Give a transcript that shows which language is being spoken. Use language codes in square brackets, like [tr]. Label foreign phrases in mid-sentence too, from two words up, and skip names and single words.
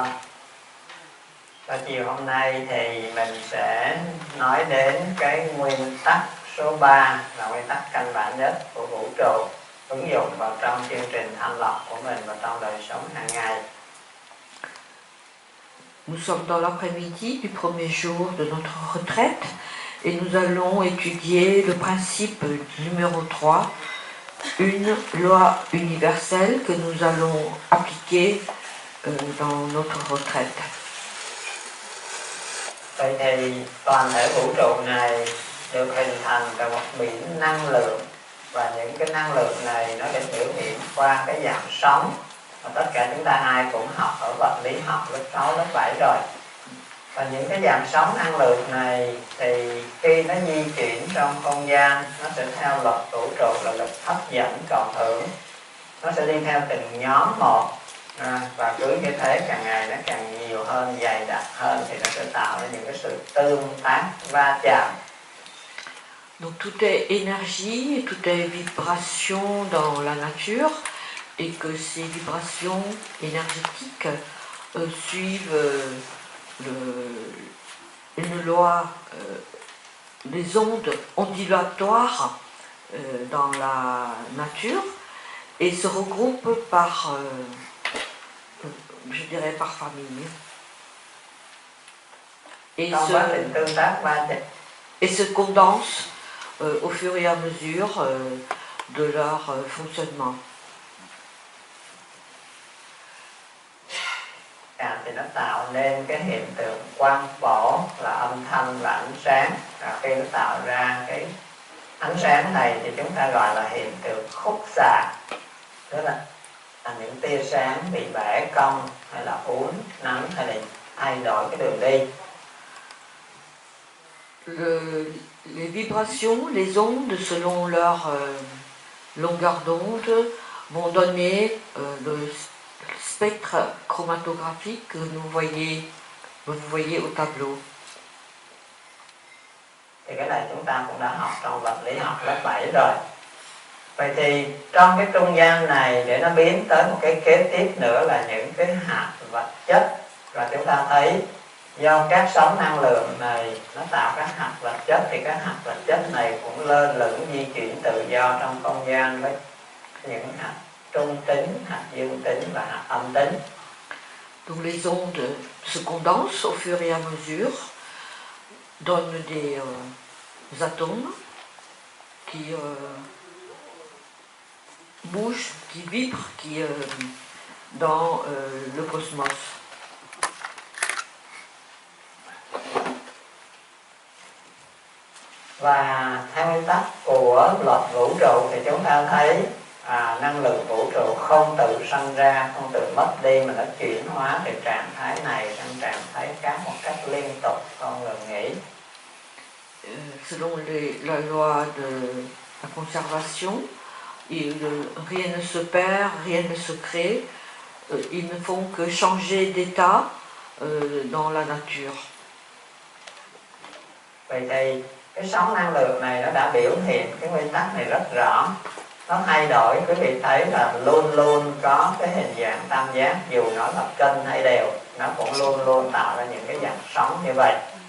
[vi] Và chiều hôm nay thì mình sẽ nói đến cái nguyên tắc số 3 là nguyên tắc căn bản nhất của vũ trụ, ứng dụng vào trong chương trình thanh lọc của mình và trong đời sống hàng ngày. [fr] Nous sommes dans l'après-midi du premier jour de notre retraite et nous allons étudier le principe numéro 3, une loi universelle que nous allons appliquer dans notre retraite. [vi] Vậy thì toàn thể vũ trụ này được hình thành từ một biển năng lượng, và những cái năng lượng này nó được biểu hiện qua cái dạng sóng, và tất cả chúng ta ai cũng học ở vật lý học lớp 6, lớp 7 rồi. Và những cái dạng sóng năng lượng này thì khi nó di chuyển trong không gian, nó sẽ theo luật vũ trụ là lực hấp dẫn cộng hưởng, nó sẽ đi theo từng nhóm một, và cứ như thế càng ngày nó càng nhiều hơn, dày đặc hơn, thì nó sẽ tạo ra những cái sự tương tác va chạm. [fr] Donc tout est énergie, tout est vibration dans la nature, et que ces vibrations énergétiques suivent une loi, des ondes ondulatoires dans la nature, et se regroupent par, je dirais, par famille. Et se condensent au fur et à mesure de leur fonctionnement. [vi] Thì nó tạo nên cái hiện tượng quang phổ là âm thanh và ánh sáng. Và khi nó tạo ra cái ánh sáng này thì chúng ta gọi là hiện tượng khúc xạ, tức là những tia sáng bị bẻ cong hay là uốn nắn hay là thay đổi cái đường đi. [fr] Les vibrations, les ondes, selon leur longueur d'onde, vont donner le spectre chromatographique que vous voyez au tableau. [vi] Thì cái này chúng ta cũng đã học trong vật lý học lớp 7 rồi. Vậy thì trong cái trung gian này, để nó biến tới một cái kế tiếp nữa là những cái hạt vật chất. Và chúng ta thấy do các sóng năng lượng này nó tạo các hạt vật chất, thì các hạt vật chất này cũng lơ lửng di chuyển tự do trong không gian với những hạt trung tính, hạt dương tính và hạt âm tính. [fr] Donc les ondes se condensent au fur et à mesure, donnent des atomes qui bougent, qui vibrent, qui dans le cosmos. [vi] Và theo nguyên tắc của luật vũ trụ thì chúng ta thấy năng lượng vũ trụ không tự sanh ra, không tự mất đi, mà nó chuyển hóa từ trạng thái này sang trạng thái khác một cách liên tục, không ngừng nghỉ. [fr] Selon la loi de la conservation, rien ne se perd, rien ne se crée, ils ne font que changer d'état dans la nature. [vi] Vậy thì cái sóng năng lượng này nó đã biểu hiện cái nguyên tắc này rất rõ. Nó thay đổi, quý vị thấy là luôn luôn có cái hình dạng tam giác, dù nó là kênh hay đều, nó cũng luôn luôn tạo ra những cái dạng sóng như vậy.